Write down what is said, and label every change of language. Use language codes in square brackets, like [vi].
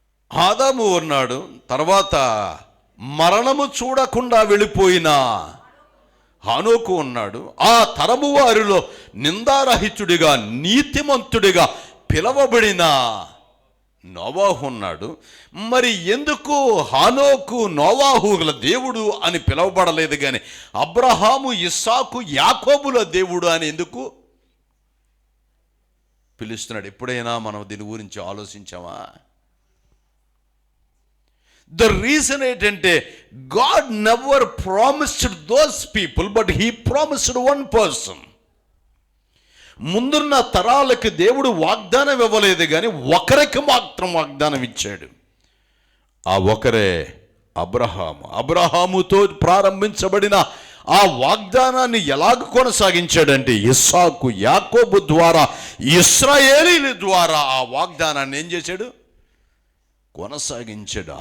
[te] ఆదాము ఉన్నాడు, తర్వాత మరణము చూడకుండా వెళ్ళిపోయిన హానోకు ఉన్నాడు, ఆ తరము వారిలో నిందారహితుడిగా నీతిమంతుడిగా పిలవబడిన నోవాహు ఉన్నాడు. మరి ఎందుకు హానోకు, నోవాహుల దేవుడు అని పిలవబడలేదు కానీ అబ్రహాము, ఇస్సాకు, యాకోబుల దేవుడు అని ఎందుకు పిలుస్తున్నాడు? ఎప్పుడైనా మనం దీని గురించి ఆలోచించామా? [en] The reason [te] ఏంటంటే, [en] God never promised those people, but he promised one person. [te] ముందున్న తరాలకు దేవుడు వాగ్దానం ఇవ్వలేదు కానీ ఒకరికి మాత్రం వాగ్దానం ఇచ్చాడు. ఆ ఒకరే అబ్రహాము. అబ్రహాముతో ప్రారంభించబడిన ఆ వాగ్దానాన్ని ఎలాగ కొనసాగించాడంటే, ఇస్సాకు, యాకోబు ద్వారా, ఇశ్రాయేలీల ద్వారా ఆ వాగ్దానాన్ని ఏం చేశాడు? కొనసాగించాడు.